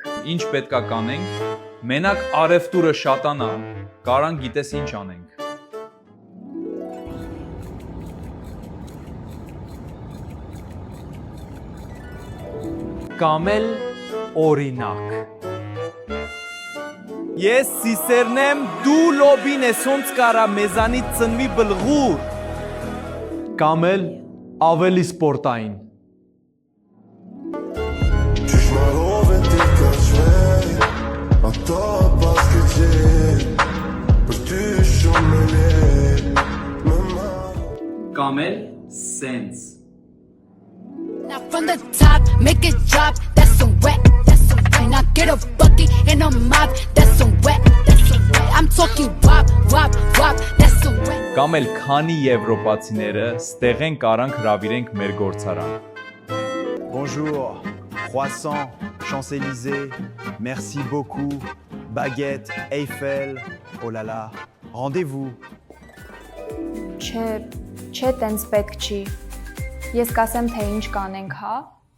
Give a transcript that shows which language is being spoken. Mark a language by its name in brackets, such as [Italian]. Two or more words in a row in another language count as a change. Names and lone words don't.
[Armenian] Ինչ պետքա կանենք, մենակ արևտուրը շատանա, կարան գիտես ինչ անենք։ Կամ էլ օրինակ։ Ես սիսերն եմ, դու լոբին ես ոնց կարա մեզանից ծնվի բլղուր։ Կամ էլ ավելի սպորտային։ Ճշմարով է դեր կաչվել, ատա բասկեջել, բրդիշում էլ Կամ էլ սենց։ [English] Now from the top, make it drop, that's some wet, that's some wet. Now get a bucket and a mop, that's some wet, that's some wet. I'm talking wop, wop, wop, that's some wet. [Armenian] Կամ էլ քանի եվրոպացիները ստեղեն կարանք հրավիրենք մեր գործարան։ [French] Bonjour, croissant, Champs-Élysées, merci beaucoup, baguette, Eiffel, oh là là, rendez-vous. [Armenian] Չէ, տենց պետք չի։ Ես կասեմ, թե ինչ կանենք, հա։